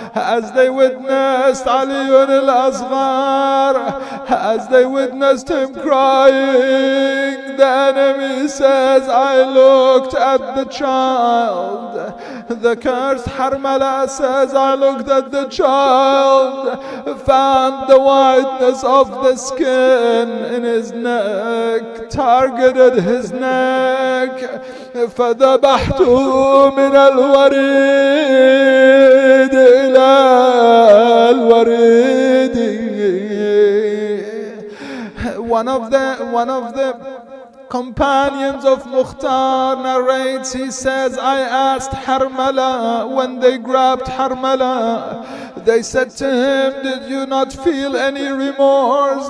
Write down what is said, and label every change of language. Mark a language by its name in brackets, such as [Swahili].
[English] As they witnessed Ali al-Asghar, as they witnessed him crying, the enemy says, I looked at the child. The cursed Harmala says, I looked at the child, found the whiteness of the skin in his neck, targeted his neck. [Arabic] فذبحته من الوريد إلى الوريد. [English] One of the companions of Mukhtar narrates, he says, I asked Harmala, when they grabbed Harmala, they said to him, did you not feel any remorse?